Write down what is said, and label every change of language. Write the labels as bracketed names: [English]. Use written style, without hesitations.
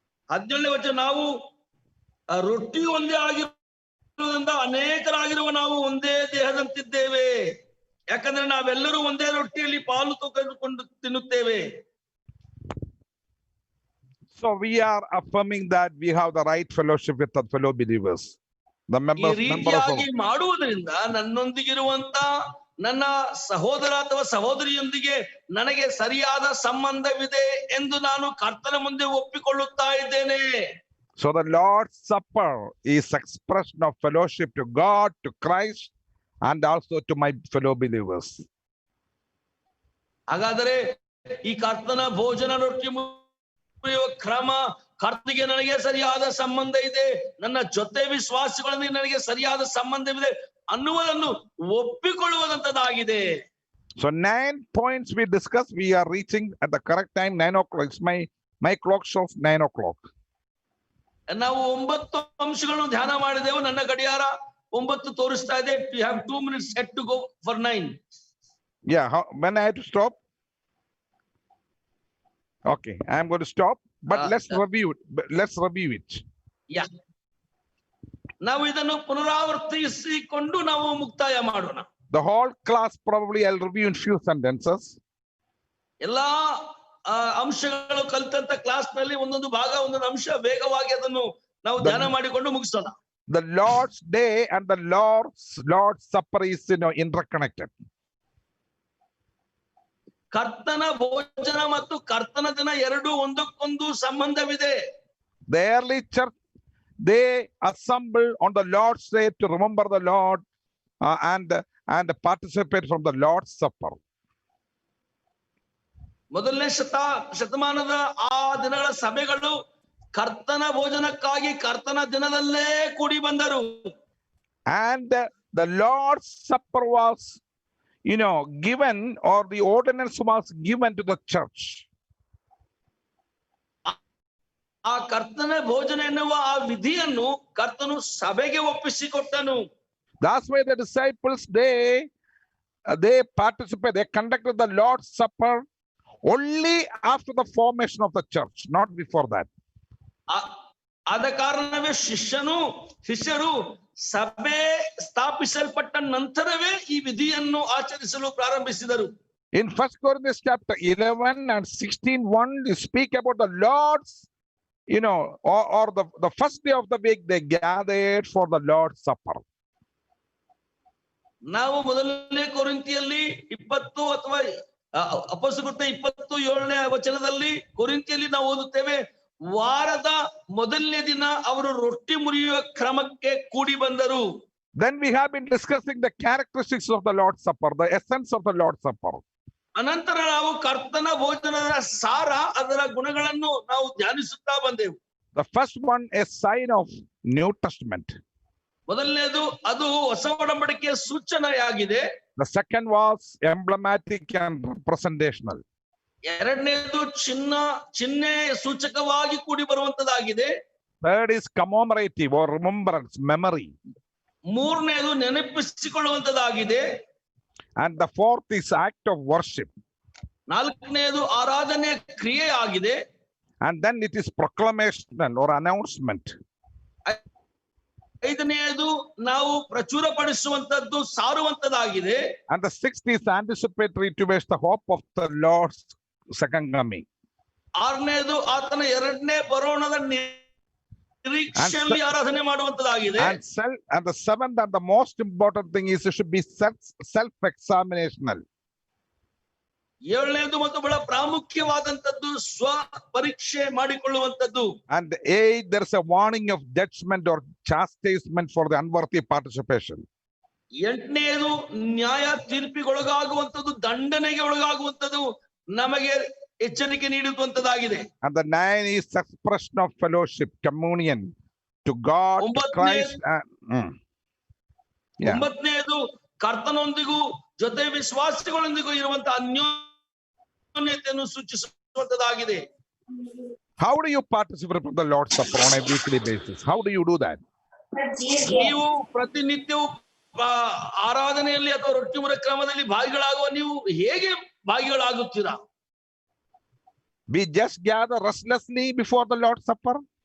[Kannada] 17ನೇ ವಚನ, ನಾವು ರೊಟ್ಟಿ ಒಂದೇ ಆಗಿರುವುದರಿಂದ ಅನೇಕರಾಗಿರುವ ನಾವು ಒಂದೇ ದೇಹದಂತಿದ್ದೇವೆ, ಯಾಕಂದ್ರೆ ನಾವೆಲ್ಲರೂ ಒಂದೇ ರೊಟ್ಟಿಯಲ್ಲಿ ಪಾಲು ತೆಗೆದುಕೊಂಡು ತಿನ್ನುತ್ತೇವೆ. [English] So we are affirming that we have the right fellowship with the fellow believers. The members. [Kannada] ಈ ರೀತಿಯಾಗಿ ಮಾಡುವುದರಿಂದ ನನ್ನೊಂದಿಗಿರುವಂತ ನನ್ನ ಸಹೋದರ ಅಥವಾ ಸಹೋದರಿಯೊಂದಿಗೆ ನನಗೆ ಸರಿಯಾದ ಸಂಬಂಧವಿದೆ ಎಂದು ನಾನು ಕರ್ತನ ಮುಂದೆ ಒಪ್ಪಿಕೊಳ್ಳುತ್ತಾ ಇದ್ದೇನೆ. [English] So the Lord's Supper is expression of fellowship to God, to Christ, and also to my fellow believers. [Kannada] ಹಾಗಾದರೆ ಈ ಕರ್ತನ ಭೋಜನ ರೊಟ್ಟಿ ಮುರಿಯುವ ಕ್ರಮ, ಕರ್ತನಿಗೆ ನನಗೆ ಸರಿಯಾದ ಸಂಬಂಧ ಇದೆ, ನನ್ನ ಜೊತೆ ವಿಶ್ವಾಸಿಗಳೊಂದಿಗೆ ನನಗೆ ಸರಿಯಾದ ಸಂಬಂಧವಿದೆ ಅನ್ನುವುದನ್ನು ಒಪ್ಪಿಕೊಳ್ಳುವುದಂತದಾಗಿದೆ. [English] So 9 points we discussed. We are reaching at the correct time, 9 o'clock. It's my clock shows 9 o'clock. [Kannada] ನಾವು 9 ಅಂಶಗಳನ್ನು ಧ್ಯಾನ ಮಾಡಿದೆವು. ನನ್ನ ಗಡಿಯಾರ 9 ತೋರಿಸ್ತಾ ಇದೆ. [English] We have 2 minutes set to go for 9. Yeah, when I have to stop? Okay, I am going to stop, but let's review it. Yeah. [Kannada] ನಾವು ಇದನ್ನು ಪುನರಾವರ್ತಿಸಿಕೊಂಡು ನಾವು ಮುಕ್ತಾಯ ಮಾಡೋಣ. [English] The whole class probably I'll review in few sentences. [Kannada] ಎಲ್ಲಾ ಅಂಶಗಳು ಕಲಿತಂತ class ನಲ್ಲಿ ಒಂದೊಂದು ಭಾಗ ಒಂದೊಂದು ಅಂಶ ವೇಗವಾಗಿ ಅದನ್ನು ನಾವು ಧ್ಯಾನ ಮಾಡಿಕೊಂಡು ಮುಗಿಸೋಣ. [English] The Lord's Day and the Lord's Supper is interconnected. [Kannada] ಕರ್ತನ ಭೋಜನ ಮತ್ತು ಕರ್ತನ ದಿನ ಎರಡು ಒಂದಕ್ಕೊಂದು ಸಂಬಂಧವಿದೆ. [English] The early church, they assemble on the Lord's Day to remember the Lord and participate from the Lord's Supper. [Kannada] ಮೊದಲನೇ ಶತಮಾನದ ಆ ದಿನಗಳ ಸಭೆಗಳು ಕರ್ತನ ಭೋಜನಕ್ಕಾಗಿ ಕರ್ತನ ದಿನದಲ್ಲೇ ಕೂಡಿ ಬಂದರು. [English] And the Lord's Supper was, given, or the ordinance was given to the church. [Kannada] ಆ ಕರ್ತನ ಭೋಜನ ಎನ್ನುವ ಆ ವಿಧಿಯನ್ನು ಕರ್ತನು ಸಭೆಗೆ ಒಪ್ಪಿಸಿಕೊಟ್ಟನು. [English] That's why the disciples, they participate, they conducted the Lord's Supper only after the formation of the church, not before that. [Kannada] ಆದ ಕಾರಣವೇ ಶಿಷ್ಯರು ಸಭೆ ಸ್ಥಾಪಿಸಲ್ಪಟ್ಟ ನಂತರವೇ ಈ ವಿಧಿಯನ್ನು ಆಚರಿಸಲು ಪ್ರಾರಂಭಿಸಿದರು. [English] In 1 Corinthians chapter 11 and 16:1, you speak about the Lord's, or the first day of the week they gathered for the Lord's Supper. [Kannada] ನಾವು ಮೊದಲನೇ ಕೊರಿಂಥಿಯಲ್ಲಿ 20 ಅಥವಾ ಅಪೊಸ್ತಲಕೃತ್ಯ 27ನೇ ವಚನದಲ್ಲಿ ಕೊರಿಂಥಿಯಲ್ಲಿ ನಾವು ಓದುತ್ತೇವೆ, ವಾರದ ಮೊದಲನೇ ದಿನ ಅವರು ರೊಟ್ಟಿ ಮುರಿಯುವ ಕ್ರಮಕ್ಕೆ ಕೂಡಿ ಬಂದರು. [English] Then we have been discussing the characteristics of the Lord's Supper, the essence of the Lord's Supper. [Kannada] ಅನಂತರ ನಾವು ಕರ್ತನ ಭೋಜನದ ಸಾರ, ಅದರ ಗುಣಗಳನ್ನು ನಾವು ಧ್ಯಾನಿಸುತ್ತಾ ಬಂದೆವು. [English] The first one is sign of New Testament. [Kannada] ಮೊದಲನೇದು ಅದು ಹೊಸ ಒಡಂಬಡಿಕೆಯ ಸೂಚನೆಯಾಗಿದೆ. [English] The second was emblematic and representational. [Kannada] ಎರಡನೇದು ಚಿಹ್ನೆ ಸೂಚಕವಾಗಿ ಕೂಡಿ ಬರುವಂತದಾಗಿದೆ. [English] Third is commemorative or remembrance, memory. [Kannada] ಮೂರನೇದು ನೆನಪಿಸಿಕೊಳ್ಳುವಂತದಾಗಿದೆ. [English] And the fourth is act of worship. [Kannada] ನಾಲ್ಕನೇದು ಆರಾಧನೆ ಕ್ರಿಯೆ ಆಗಿದೆ. [English] And then it is proclamation or announcement. [Kannada] ಐದನೆಯದು ನಾವು ಪ್ರಚುರಪಡಿಸುವಂತದ್ದು, ಸಾರುವಂತದಾಗಿದೆ. [English] And the sixth is anticipatory towards the hope of the Lord's second coming. [Kannada] ಆರನೇದು ಆತನ ಎರಡನೇ ಬರೋಣದ ನಿರೀಕ್ಷೆಯಲ್ಲಿ ಆರಾಧನೆ ಮಾಡುವಂತದಾಗಿದೆ. [English] And the seventh and the most important thing is it should be self-examinational. [Kannada] ಏಳನೇದು ಮತ್ತು ಬಹಳ ಪ್ರಾಮುಖ್ಯವಾದಂತದ್ದು ಸ್ವ ಪರೀಕ್ಷೆ ಮಾಡಿಕೊಳ್ಳುವಂತದ್ದು. [English] And eighth, there is a warning of judgment or chastisement for the unworthy participation. [Kannada] ಎಂಟನೇದು ನ್ಯಾಯ ತೀರ್ಪಿಗೊಳಗಾಗುವಂತದ್ದು, ದಂಡನೆಗೆ ಒಳಗಾಗುವಂತದ್ದು, ನಮಗೆ ಎಚ್ಚರಿಕೆ ನೀಡುವಂತದ್ದಾಗಿದೆ. [English] And the nine is expression of fellowship, communion to God, to Christ. [Kannada] ಒಂಬತ್ತನೇದು ಕರ್ತನೊಂದಿಗೂ ಜೊತೆ ವಿಶ್ವಾಸಿಗಳೊಂದಿಗೂ ಇರುವಂತ ಅನ್ಯೋನ್ಯತೆಯನ್ನು ಸೂಚಿಸುವಂತದ್ದಾಗಿದೆ. [English] How do you participate in the Lord's Supper on a weekly basis? How do you do that? [Kannada] ನೀವು ಪ್ರತಿನಿತ್ಯವೂ ಆರಾಧನೆಯಲ್ಲಿ ಅಥವಾ ರೊಟ್ಟಿ ಮುರಿಯುವ ಕ್ರಮದಲ್ಲಿ ಭಾಗಿಗಳಾಗುವ ನೀವು ಹೇಗೆ ಭಾಗಿಗಳಾಗುತ್ತೀರಾ? [English] We just gather restlessly before the Lord's Supper.